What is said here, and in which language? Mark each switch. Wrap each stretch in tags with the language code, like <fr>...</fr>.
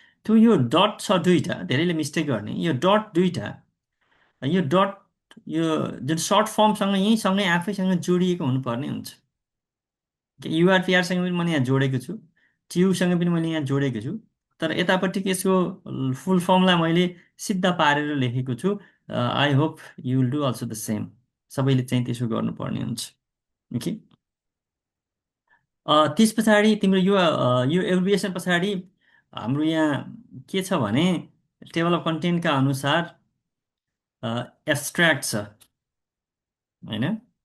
<ne>त्यो यो डट छ दुईवटा, धेरैले मिस्टेक गर्ने। यो डट दुईवटा, यो डट, यो जुन सर्ट फर्मसँग यहीँसँगै आफैसँग जोडिएको हुनुपर्ने हुन्छ। युआरपिआरसँग पनि मैले यहाँ जोडेको छु, टियुसँग पनि मैले यहाँ जोडेको छु। तर यतापट्टि यसको फुल फर्मलाई मैले सिद्ध पारेर लेखेको छु।</ne> <en>I hope you will do also the same.</en> <ne>सबैले चाहिँ त्यसो गर्नुपर्ने हुन्छ। ओके। त्यस पछाडि तिम्रो यो एब्रिभिएसन पछाडि हाम्रो यहाँ के छ भने टेबल अफ कन्टेन्टका अनुसार एब्स्ट्र्याक्ट छ, होइन।</ne>